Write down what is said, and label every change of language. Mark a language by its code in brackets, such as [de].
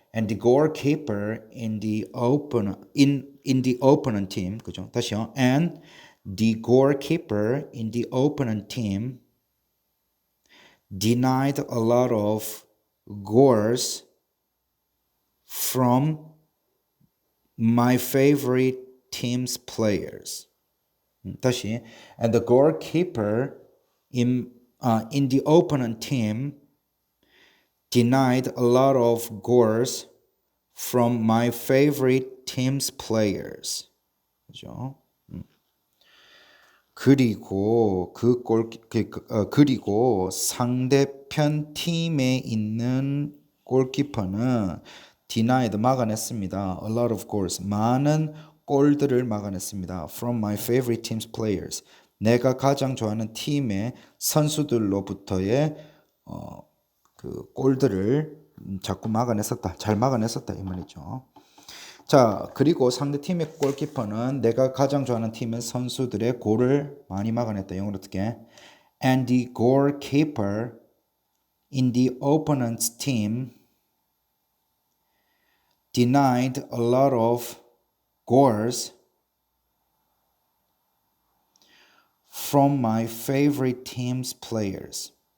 [en] And the goalkeeper in the opponent team, [ko] 그죠? 다시요. [en] And the goalkeeper in the opponent team denied a lot of goals from my favorite team's players. 다시, and the goalkeeper in the opponent team denied a lot of goals from my favorite team's players. [ko] 그죠? 그리고 그리고 상대편 팀에 있는 골키퍼는 denied 막아냈습니다. [en] A lot of goals [ko] 많은 골들을 막아냈습니다. [en] From my favorite team's players [ko] 내가 가장 좋아하는 팀의 선수들로부터의 그 골들을 자꾸 막아냈었다. 잘 막아냈었다 이 말이죠. 자, 그리고 상대팀의 골키퍼는 내가 가장 좋아하는 팀의 선수들의 골을 많이 막아냈다. 영어로 어떻게? [en] And the goalkeeper in the opponent's team denied a lot of goals from my favorite team's players.